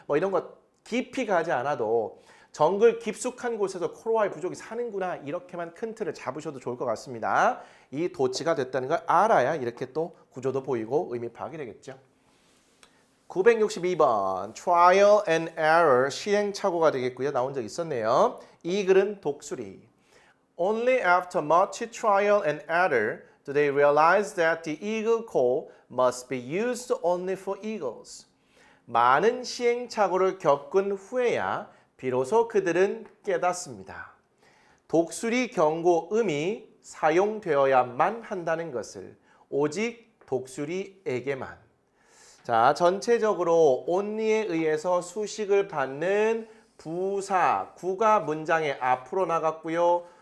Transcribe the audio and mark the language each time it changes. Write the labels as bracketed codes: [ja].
[ko] 뭐 이런 거 깊이 가지 않아도 정글 깊숙한 곳에서 코로아이 부족이 사는구나 이렇게만 큰 틀을 잡으셔도 좋을 것 같습니다. 이 도치가 됐다는 걸 알아야 이렇게 또 구조도 보이고 의미 파악이 되겠죠. 962번 trial and error 시행착오가 되겠고요. 나온 적 있었네요. 이 글은 독수리. [en] Only after much trial and error do they realize that the eagle call must be used only for eagles. [ko] 많은 시행착오를 겪은 후에야 비로소 그들은 깨닫습니다. 독수리 경고음이 사용되어야만 한다는 것을 오직 독수리에게만. 자, 전체적으로 only에 의해서 수식을 받는 부사, 구가 문장의 앞으로 나갔고요.